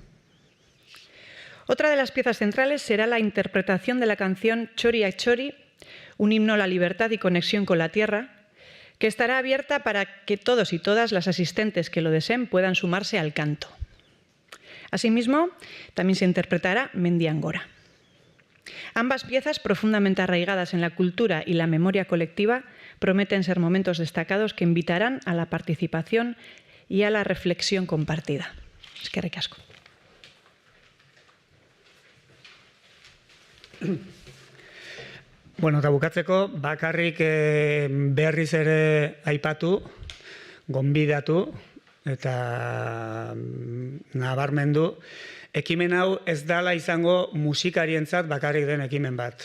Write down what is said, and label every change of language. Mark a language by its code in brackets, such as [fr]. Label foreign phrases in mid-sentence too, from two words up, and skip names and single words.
[es] Otra de las piezas centrales será la interpretación de la canción Txori a Txori, un himno a la libertad y conexión con la tierra, que estará abierta para que todos y todas las asistentes que lo deseen puedan sumarse al canto. Asimismo, también se interpretará Mendiangora. Ambas piezas, profundamente arraigadas en la cultura y la memoria colectiva, prometen ser momentos destacados que invitarán a la participación y a la reflexión compartida. [eu] Eskerrik asko. Bueno, eta bukatzeko, bakarrik berriz ere aipatu, gonbidatu eta nabarmendu, ekimen hau ez dala izango musikarientzat bakarrik den ekimen bat.